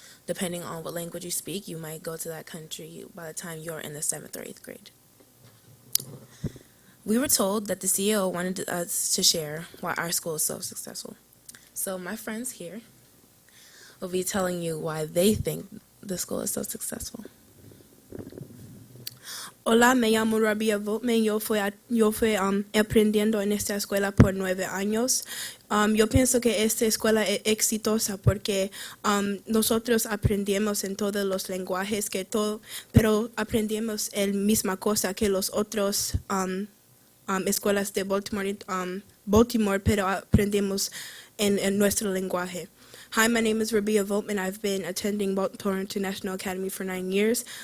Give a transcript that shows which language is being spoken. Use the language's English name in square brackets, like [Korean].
[English] Depending on what language you speak, you might go to that country by the time you're in the 7th or 8th grade. We were told that the CEO wanted us to share why our school is so successful. So my friends here will be telling you why they think the school is so successful. [Spanish] Hola, me llamo Rabia Votman. Yo fui aprendiendo en esta escuela por 9 años. Yo pienso que esta escuela es exitosa porque nosotros aprendemos en todos los lenguajes, pero aprendemos la misma cosa que los otros escuelas de Baltimore, pero aprendemos en nuestro lenguaje. [English] Hi, my name is Rabia Votman. I've been attending Baltimore International Academy for 9 years.